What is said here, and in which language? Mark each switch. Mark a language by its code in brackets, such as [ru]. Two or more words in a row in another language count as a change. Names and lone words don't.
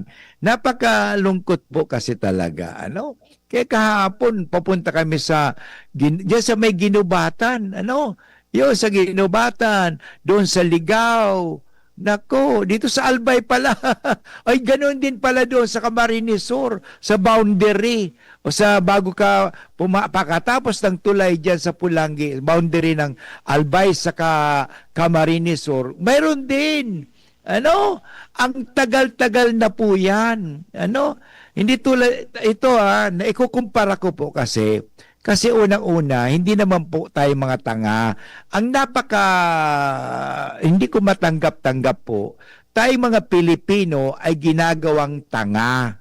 [tl] Napakalungkot po kasi talaga. Ano? Kaya kahapon, papunta kami diyan sa may Ginubatan. Ano? Yun, sa Ginubatan. Doon sa Ligaw. Nako, dito sa Albay pala. Ay, ganoon din pala doon sa Camarines Sur, sa boundary. O sa bago ka pakatapos ng tulay dyan sa Pulangi, boundary ng Albay sa Camarines Sur. Mayroon din. Ano? Ang tagal-tagal na po yan. Ano? Hindi tulad, ito na ikukumpara ko po kasi unang-una, hindi naman po tayo mga tanga. Ang hindi ko matanggap-tanggap po, tayo mga Pilipino ay ginagawang tanga.